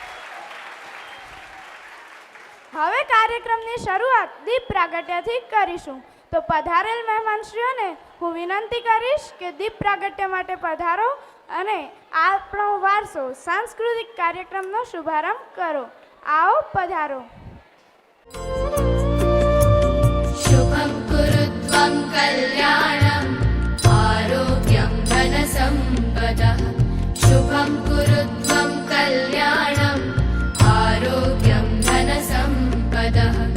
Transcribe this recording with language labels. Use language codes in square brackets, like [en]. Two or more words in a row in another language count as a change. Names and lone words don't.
[gu] હવે કાર્યક્રમની શરૂઆત દીપ પ્રાગટ્યથી કરીશું. તો પધારેલ મહેમાનશ્રીઓને હું વિનંતી કરીશ કે દીપ પ્રાગટ્ય માટે પધારો અને આપણો વારસો સાંસ્કૃતિક કાર્યક્રમનો શુભારંભ કરો. [hi] आओ पधारो. [sa] शुभं कुरुत्वं कल्याणम् आरोग्यं धनसम्पदः शुभं कुरुत्वं कल्याणम् आरोग्यं धनसम्पदः